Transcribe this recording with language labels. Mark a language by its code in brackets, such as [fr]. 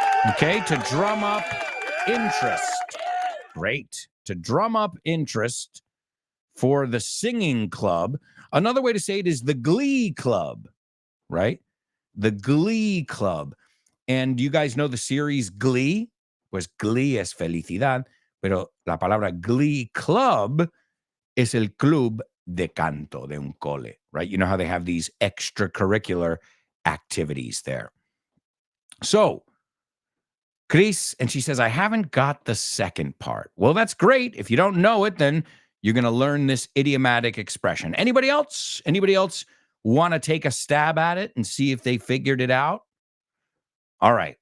[en] Okay, to drum up interest. Great. To drum up interest for the singing club. Another way to say it is the Glee Club, right? The Glee Club. And you guys know the series Glee? [es] Pues Glee es felicidad, pero la palabra Glee Club es el club de canto de un cole, right? [en] You know how they have these extracurricular activities there. So, Chris, and she says, I haven't got the second part. Well, that's great. If you don't know it, then you're going to learn this idiomatic expression. Anybody else? Anybody else want to take a stab at it and see if they figured it out? All right.